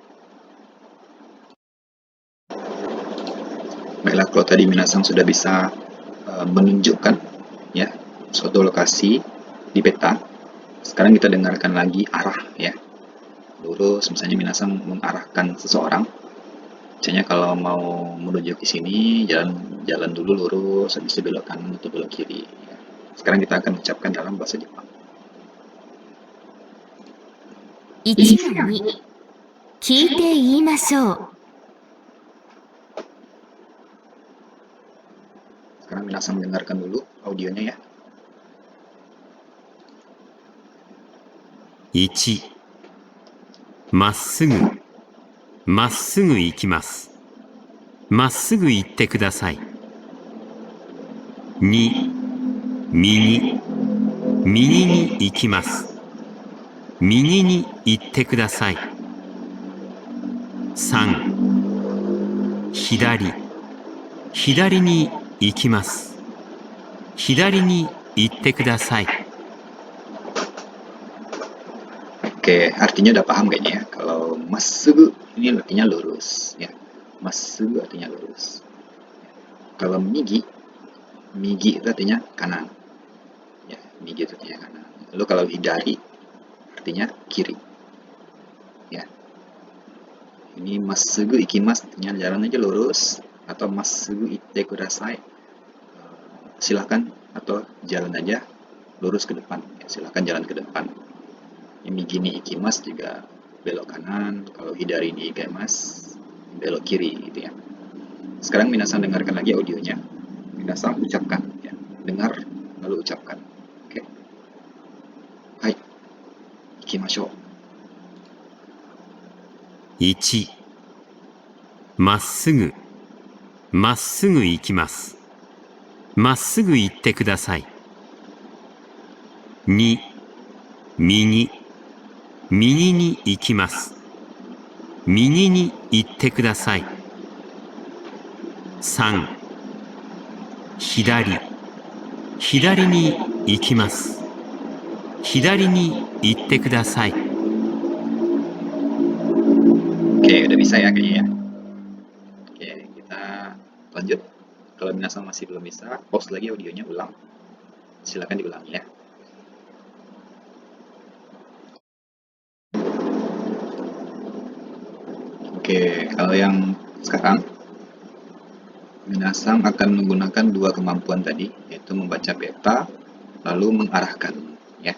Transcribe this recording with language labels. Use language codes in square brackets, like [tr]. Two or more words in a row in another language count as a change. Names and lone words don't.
[id] Baiklah, kalau tadi minasang sudah bisa menunjukkan ya suatu lokasi di peta, sekarang kita dengarkan lagi arah ya. Lurus, misalnya minasang mengarahkan seseorang. Misalnya kalau mau menuju ke sini, jalan dulu lurus, habis itu belok kanan atau belok kiri. Sekarang kita akan ucapkan dalam bahasa Jepang. [ja] 1 の2、聞いて言いましょう。 [id] Sekarang minasang dengarkan dulu audionya ya. [ja] 1、まっすぐ、まっすぐ行きます。まっすぐ行ってください。2、右、右に行きます。右に行ってください。3、左、左に行きます。左に行ってください。 [id] Oke, artinya udah paham kayaknya ya. Kalau masugu ini artinya lurus ya. Masugu artinya lurus. Kalau migi, migi itu artinya kanan. Ya, migi itu artinya kanan. Lalu kalau hidari artinya kiri. Ya. Ini [ja] まっすぐ行きます, [id] artinya jalan aja lurus, atau [ja] まっすぐ行ってください, [id] silakan, atau jalan aja lurus ke depan. Ya, silakan jalan ke depan. [ja] 右に行きます [id] juga belok kanan, kalau [ja] 左に行きます [id] belok kiri gitu ya. Sekarang minasan dengarkan lagi audionya. Minasan ucapkan ya. Dengar lalu ucapkan. Oke. Hai. Ikimashou. [ja] 1、まっすぐ、まっすぐ行きます。まっすぐ行ってください。2、右、右に行きます。右に行ってください。3、左、左に行きます。左に行ってください。 [id] Oke, udah bisa ya kayaknya ya. Oke, kita lanjut. Kalau minasan masih belum bisa, pause lagi audionya, ulang. Silakan diulangi ya. Oke, kalau yang sekarang minasan akan menggunakan dua kemampuan tadi, yaitu membaca peta lalu mengarahkan ya.